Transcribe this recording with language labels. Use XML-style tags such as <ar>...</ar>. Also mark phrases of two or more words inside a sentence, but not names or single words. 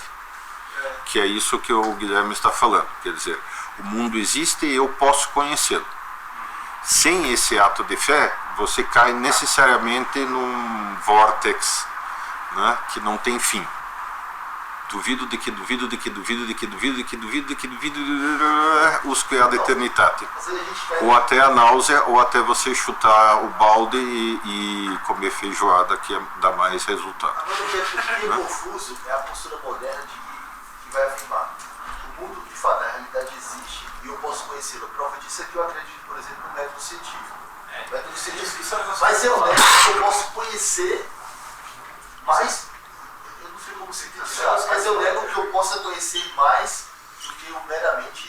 <pt>Que é isso que o Guilherme está falando. Quer dizer, o mundo existe e eu posso conhecê-lo. Sem esse ato de fé, você cai necessariamente num vórtex, né, que não tem fim. Duvido de que duvido de que duvido de que duvido de que duvido de que duvido</pt> <la>usque ad eternitatem.</la> <pt>Ou até a náusea, ou até você chutar o balde e comer feijoada, que dá mais resultado. Agora, o que é confuso é a postura moderna que vai afirmar o mundo de fato, na realidade, existe e eu posso conhecê-lo. A prova disso é que eu acredito, por exemplo, no método científico. Mas eu nego que eu posso conhecer, mas eu não sei como sintetizar, mas eu nego que eu possa conhecer mais do que o meramente</pt>